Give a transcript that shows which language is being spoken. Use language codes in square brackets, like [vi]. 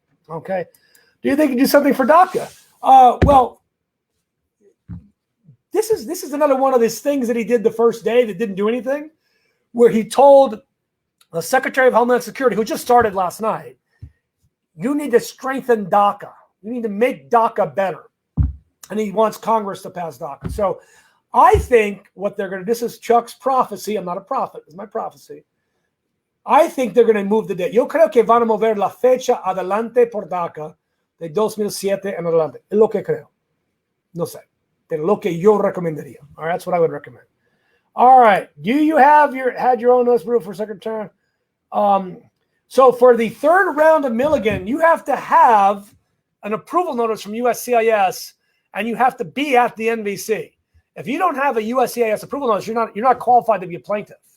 [en] Okay, do you think you can do something for DACA? Well, this is another one of these things that he did the first day that didn't do anything, where he told the Secretary of Homeland Security, who just started last night, you need to strengthen DACA. You need to make DACA better. And he wants Congress to pass DACA. So I think what they're going to, this is Chuck's prophecy. I'm not a prophet. It's my prophecy. I think they're going to move the date. [es] Yo creo que van a mover la fecha adelante por DACA de 2007 en adelante. Es lo que creo. No sé. Pero lo que yo recomendaría. [en] All right, that's what I would recommend. All right. Do you had your own notice for second term? So for the third round of Milligan, you have to have an approval notice from USCIS, and you have to be at the NVC. If you don't have a USCIS approval notice, you're not qualified to be a plaintiff.